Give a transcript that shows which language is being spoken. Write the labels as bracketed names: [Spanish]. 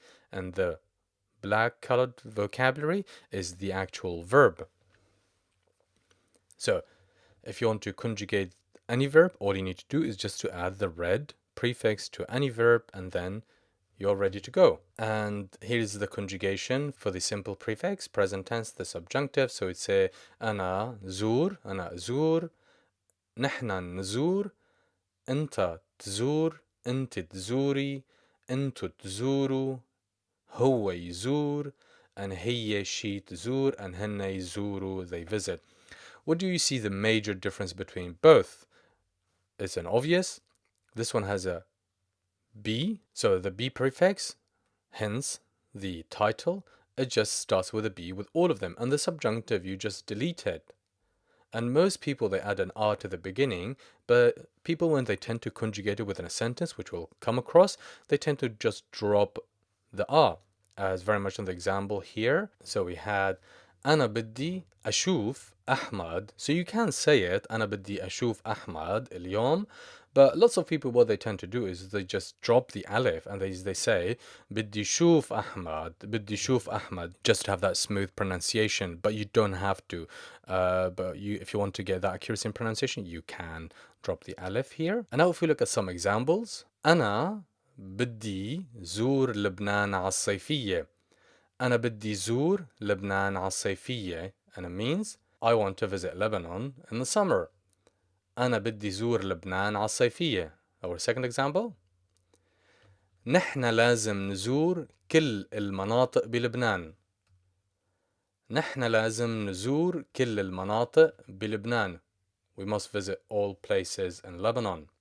[English] And the black colored vocabulary is the actual verb. So if you want to conjugate any verb, all you need to do is just to add the red prefix to any verb, and then you're ready to go. And here's the conjugation for the simple prefix, present tense, the subjunctive. So it's say [Arabic] أنا زور, أنا أزور, نحن نزور, أنت تزور, أنت تزوري, أنتو تزوروا, هو يزور, and هي she تزور, and هن يزوروا, [English] they visit. What do you see the major difference between both? It's an obvious. This one has a be, so the be prefix, hence the title, it just starts with a be with all of them, and the subjunctive you just delete it. And most people, they add an R to the beginning, but people, when they tend to conjugate it within a sentence, which we'll come across, they tend to just drop the R, as very much in the example here. So we had [Arabic] أنا بدي أشوف أحمد. [English] So you can say it, [Arabic] أنا بدي أشوف أحمد اليوم. [English] But lots of people, what they tend to do is they just drop the alif, and they say [Arabic] بدي شوف أحمد, بدي شوف أحمد, [English] just to have that smooth pronunciation. But you don't have to. But if you want to get that accuracy in pronunciation, you can drop the alif here. And now if we look at some examples, [Arabic] أنا بدي زور لبنان على الصيفية. أنا بدي زور لبنان على الصيفية, [English] and it means I want to visit Lebanon in the summer. [Arabic] أنا بدي زور لبنان على الصيفية. [English] Our second example. [Arabic] نحن لازم نزور كل المناطق بلبنان. نحن لازم نزور كل المناطق بلبنان. [English] We must visit all places in Lebanon.